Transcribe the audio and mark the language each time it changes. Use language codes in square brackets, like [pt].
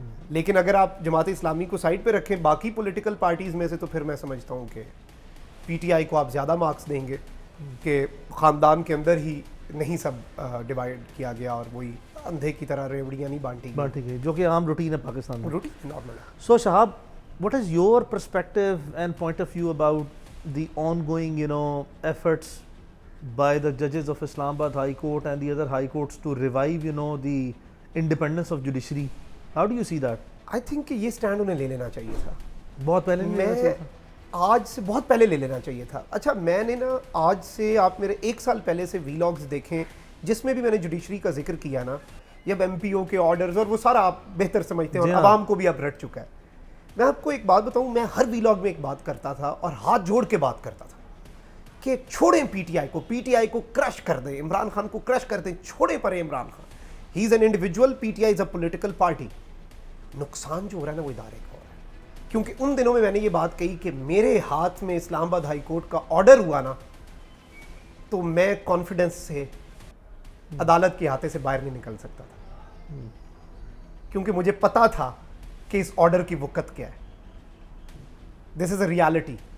[ur] لیکن اگر آپ جماعت اسلامی کو سائڈ پہ رکھیں باقی پولیٹیکل پارٹیز میں سے, تو پھر میں سمجھتا ہوں کہ پی ٹی آئی کو آپ زیادہ مارکس دیں گے کہ خاندان کے اندر ہی نہیں سب ڈیوائڈ کیا گیا اور وہی اندھے کی طرح ریوڑیاں نہیں بانٹی گئی, جو کہ عام روٹین ہے پاکستان میں. روٹین نارمل ہے. سو شہاب [en] what is your perspective and point of view about the ongoing efforts by the judges of Islamabad High Court and the other high courts to revive the independence of judiciary? How do you see that? I think [ur] کہ یہ stand انہیں لے لینا چاہیے تھا بہت پہلے نہیں لینا چاہیے تھا. آج سے بہت پہلے لے لینا چاہیے تھا. اچھا میں نے نا آج سے آپ میرے 1 سال پہلے سے ویلاگز دیکھیں جس میں بھی میں نے جوڈیشری کا ذکر کیا نا, یا ایم پی او کے آرڈرز اور وہ سارا آپ بہتر سمجھتے ہیں اور عوام کو بھی اب رٹ چکا ہے. میں آپ کو ایک بات بتاؤں, میں ہر ویلاگ میں ایک بات کرتا تھا اور ہاتھ جوڑ کے بات کرتا تھا کہ چھوڑیں پی ٹی آئی کو کرش کر دیں, عمران خان کو کرش کر دیں, چھوڑیں پڑے عمران خان. [en] He is an individual, P T I is a political party. [ur] نقصان جو ہو رہا ہے نا وہ ادارے کا ہو رہا ہے, کیونکہ ان دنوں میں نے یہ بات کہی کہ میرے ہاتھ میں اسلام آباد ہائی کورٹ کا آرڈر ہوا نا تو میں کانفیڈنس سے عدالت کے ہاتھے سے باہر نہیں نکل سکتا تھا, کیونکہ مجھے پتا تھا کہ اس آرڈر کی وقت کیا ہے. [en] This is a reality.